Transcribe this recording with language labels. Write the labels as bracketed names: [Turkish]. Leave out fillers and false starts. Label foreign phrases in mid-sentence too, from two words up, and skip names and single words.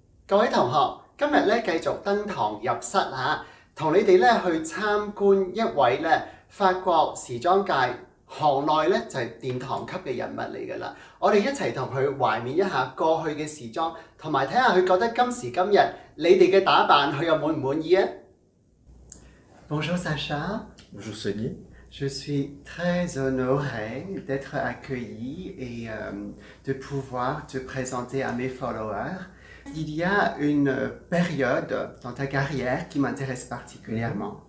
[Cantonese] 各位同學，今日咧繼續登堂入室嚇，同你哋咧去參觀一位咧法國時裝界行內咧就係殿堂級嘅人物嚟㗎啦。我哋一齊同佢懷緬一下過去嘅時裝，同埋睇下佢覺得今時今日你哋嘅打扮佢又滿唔滿意啊 ？ [French] Bonjour Sacha. Bonjour Sony. Je suis très honorée d'être accueillie et de pouvoir te présenter à mes followers. Il y a une période dans ta carrière qui m'intéresse particulièrement.